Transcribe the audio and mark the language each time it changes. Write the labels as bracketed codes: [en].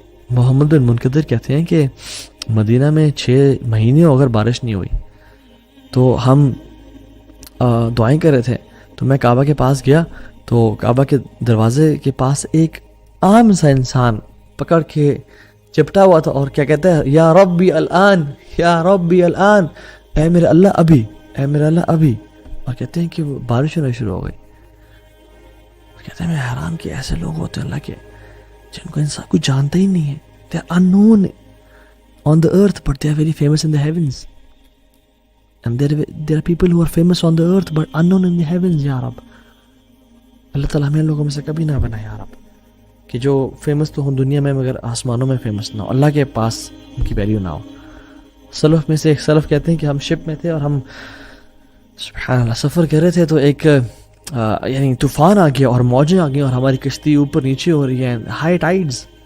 [ur] محمد بن منقدر کہتے ہیں کہ مدینہ میں 6 مہینے اگر بارش نہیں ہوئی تو ہم دعائیں کر رہے تھے، تو میں کعبہ کے پاس گیا تو کعبہ کے دروازے کے پاس ایک عام سا انسان پکڑ کے چپٹا ہوا تھا اور کیا کہتا ہے، [ar] یا ربی الان، یا ربی الان، [ur] اے میرے اللہ ابھی، اے میرے اللہ ابھی. اور کہتے ہیں کہ وہ بارش ہونا شروع ہو گئی. کہتے ہیں میں حیران کہ ایسے لوگ ہوتے ہیں اللہ کے جن کو انسان کوئی جانتا ہی نہیں ہے. [en] They are unknown on the earth but they are very famous in the heavens. And there are people who are famous on the earth but unknown in the heavens. [ur] یا رب اللہ تعالیٰ ہمیں لوگوں میں سے کبھی نہ بنا یا رب کہ جو فیمس تو ہوں دنیا میں مگر آسمانوں میں فیمس نہ ہو، اللہ کے پاس ان کی ویلیو نہ ہو. سلف میں سے ایک سلف کہتے ہیں کہ ہم شپ میں تھے اور ہم سبحان اللہ سفر کر رہے تھے تو ایک یعنی طوفان آ گیا اور موجیں آ گئی اور ہماری کشتی اوپر نیچے ہو رہی ہے، ہائی ٹائیڈز.